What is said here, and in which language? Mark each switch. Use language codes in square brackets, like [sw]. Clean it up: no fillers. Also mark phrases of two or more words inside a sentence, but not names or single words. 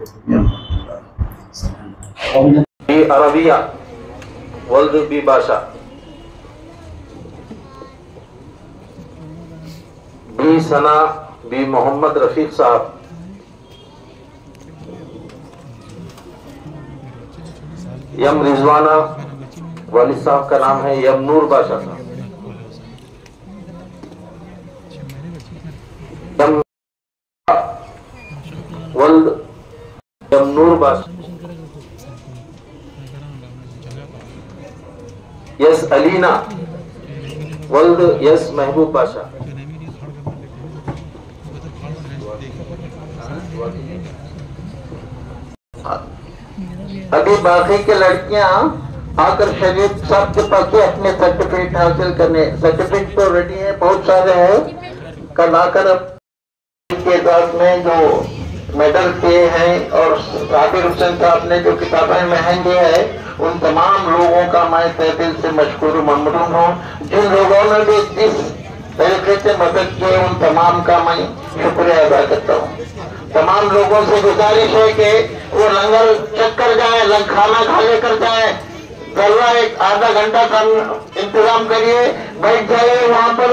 [ur] عربیہ ولد بی باشا، بی ثنا بی محمد رفیق صاحب، یم رضوانہ والد صاحب کا نام ہے یم نور باشا صاحب، یم ولد یم نور باشا، یس علینا ولد یس محبوب باشا، ابھی باقی کے لڑکیاں آ کر شریف صاحب کے پاس اپنے سرٹیفکیٹ حاصل کرنے، سرٹیفکیٹ تو ریڈی ہے، بہت سارے ہیں، کل آ کر اب کے اعزاز میں جو میڈل کیے ہیں اور صابر حسین صاحب نے جو کتابیں مہنگی ہے، ان تمام لوگوں کا میں تہہ دل سے مشکور ممنون ہوں. جن لوگوں نے بھی جس طریقے سے مدد کی ان تمام کا میں شکریہ ادا کرتا ہوں. تمام لوگوں سے گزارش ہے کہ وہ لنگر چیک کر جائے، کھانا کھا لے کر جائے، ذرا ایک آدھا گھنٹہ کا انتظام کریے، بیٹھ جائیے وہاں پر.